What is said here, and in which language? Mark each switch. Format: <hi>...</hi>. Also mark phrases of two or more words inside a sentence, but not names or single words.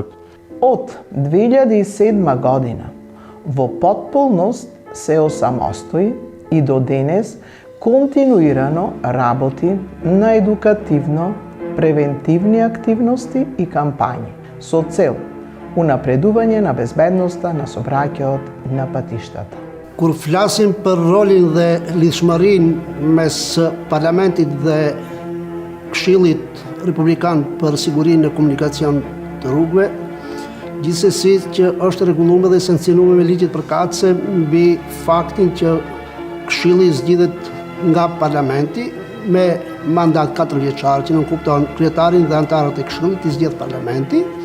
<mk>Од 2007 година во потполност се осамостои и до денес континуирано работи на едукативно превентивни активности и кампањи со цел унапредување на безбедноста на сообраќајот на патиштата.</mk> <sq>Kur flasim për rolin dhe lidhshmërinë mes parlamentit dhe Këshillit Republikan për sigurinë e komunikacion të rrugëve, gjithsesi që është rregulluar dhe sankcionuar me ligjit përkatëse mbi faktin që Këshilli zgjidhet nga parlamenti me mandat 4 vjeçar, që nuk kupton kryetarin dhe anëtarët e Këshillit i zgjedh parlamenti,</sq>